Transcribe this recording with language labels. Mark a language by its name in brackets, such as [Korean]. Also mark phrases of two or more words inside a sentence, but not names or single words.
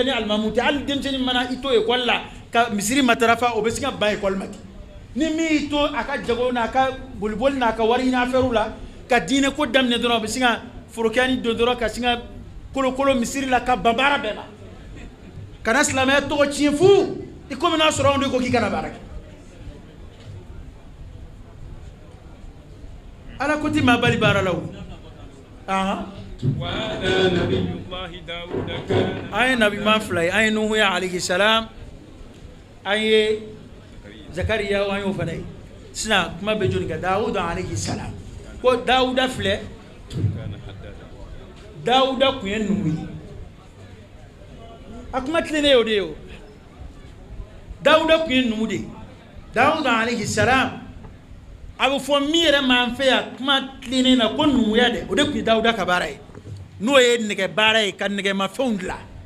[Bambara] ni alimamu tɛ hali denmisɛnnin mana i to ekɔli la ka misiri matarafa o bɛ se ka ban ekɔli ma ten ni min y'i to a ka jago n'a ka boliboli n'a ka wari ɲini affaire la ka diinɛ ko daminɛ dɔrɔn a bɛ se ka forokɛni don dɔrɔn ka sin ka kolokolo misiri la ka ban baara bɛɛ ma kana silamɛya tɔgɔ tiɲɛ fu i komi n'a sɔrɔ anw de ko k'i kana baara kɛ ala ko ti maa bali baara la o [Arabic] وهذا نبي الله داود كان [Bambara] an ye nabi ɲuman fila ye an ye nuhu ye [Arabic] عليه السلام [Bambara] an ye zakariya an y'o fana ye sisan kuma bɛ joli kan dawuda [Arabic] عليه السلام [Bambara] ko dawuda filɛ dawuda tun ye numu ye a kuma tilennen y'o de ye o dawuda tun ye numu de ye dawuda [Arabic] عليه السلام [Bambara] a bɛ fɔ min yɛrɛ m'an fɛ yan kuma tilennen na ko numuya dɛ o de tun ye dawuda ka baara ye n'o ye nɛgɛ baara ye ka nɛgɛmafɛnw dilan